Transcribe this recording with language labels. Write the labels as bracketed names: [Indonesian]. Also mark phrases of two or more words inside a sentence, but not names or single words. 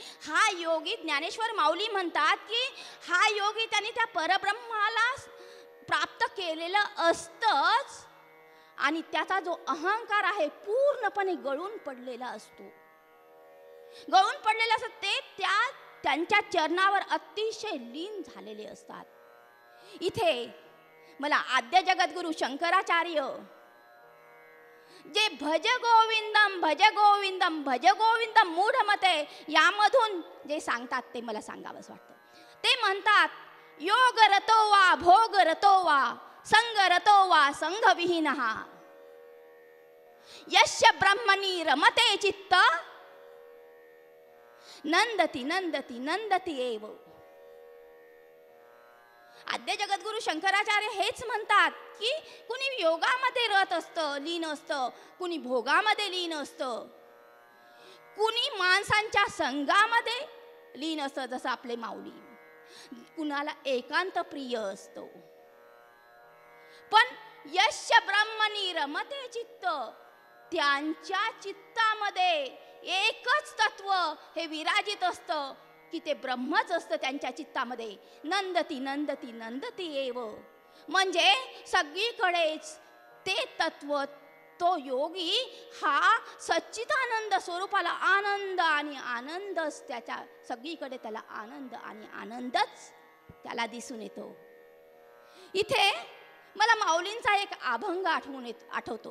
[Marathi] हा योगी ज्ञानेश्वर माऊली म्हणतात की हा योगी त्यांनी त्या परब्रह्माला प्राप्त केलेलं असतंच आणि त्याचा जो अहंकार आहे पूर्णपणे गळून पडलेला असतो. गळून पडलेलं असत ते त्यांच्या चरणावर अतिशय लीन झालेले असतात. इथे मला आद्य जगद्गुरु शंकराचार्य जे [Sanskrit] भज गोविंदम भज गोविंदम भज गोविंदम मूढमते [Marathi] यामधून जे सांगतात ते मला सांगावंच वाटतं. ते म्हणतात [Sanskrit] योग रतो वा भोग रतो वा संग रतो वा संघविहीनः, यस्य ब्रह्मणि रमते चित्त नंदती नंदती नंदती एव. [Marathi] आद्य जगद्गुरु शंकराचार्य हेच म्हणतात की कुणी योगामध्ये रत असतं, लीन असतं, कुणी भोगामध्ये लीन असतं, कुणी माणसांच्या संघामध्ये लीन असतं जसं आपले माऊली, कुणाला एकांत प्रिय असतो. पण [Sanskrit] यस्य ब्रह्मणि रमते चित्त, [Marathi] त्यांच्या चित्तामध्ये एकच तत्व हे विराजित असतं की ते ब्रह्मच असतं त्यांच्या चित्तामध्ये. [Sanskrit] नंदती नंदती नंदती एव, [Marathi] म्हणजे सगळीकडेच ते तत्व, तो योगी हा सच्चिदानंद स्वरूपाला आनंद आणि आनंदच त्याच्या सगळीकडे त्याला आनंद आणि आनंदच त्याला दिसून येतो. इथे मला माऊलींचा एक अभंग आठवतो.